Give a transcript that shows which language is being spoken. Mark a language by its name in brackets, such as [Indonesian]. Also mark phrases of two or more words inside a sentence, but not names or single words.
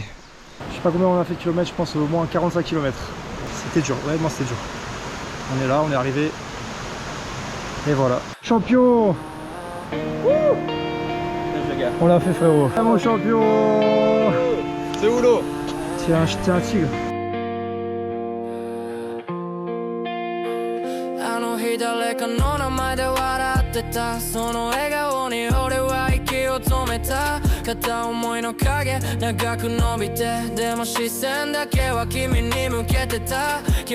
[French] Je sais pas combien on a fait de kilomètres, je pense au moins 45 km. C'était dur, vraiment c'était dur. On est là, on est arrivé. Et voilà. Champion. On l'a fait frérot. Ah, mon champion. C'est où l'eau? Tiens, j'étais un tigre. [Japanese] 誰かの名前で笑ってたその笑顔に俺は息を止めた片思いの影長く伸びてでも視線だけは君に向けてた